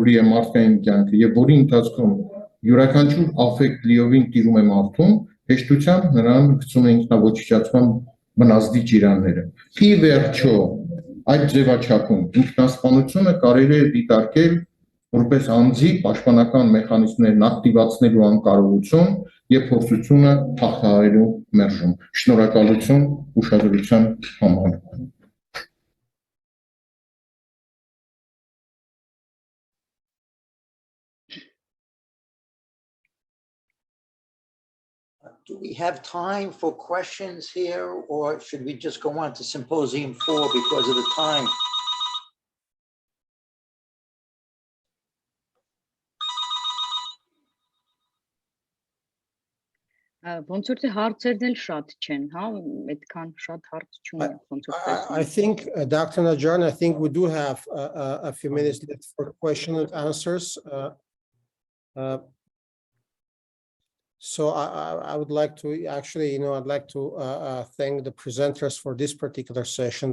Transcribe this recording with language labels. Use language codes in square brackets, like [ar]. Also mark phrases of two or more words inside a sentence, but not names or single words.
[hy] լի է մարդկային կյանքը եւ որի ընթացքում յուրաքանչյուր աֆեկտ լիովին տիրում է մարդուն, հեշտությամբ նրան գցում է ինքնաոչիչացման բնազդի ճիրանները։ Ի վերջո, այդ ձևաչափում ինքնասպանությունը կարելի է դիտարկել որպես անձի պաշտպանական մեխանիզմներն ակտիվացնելու անկարողություն եւ փորձությունը հաղթահարելու մերժում։ Շնորհակալություն ուշադրության համար։ [en] Do we have time for questions here, or should we just go on to Symposium 4 because of the time? [hy] Ոնց որ թե հարցերն էլ շատ չեն, հա, այդքան շատ հարց չունի, ոնց որ [en] I think, Dr. Najarian, I think we do have a few minutes left for question and answers. So I would like to actually, I'd like to thank the presenters for this particular session.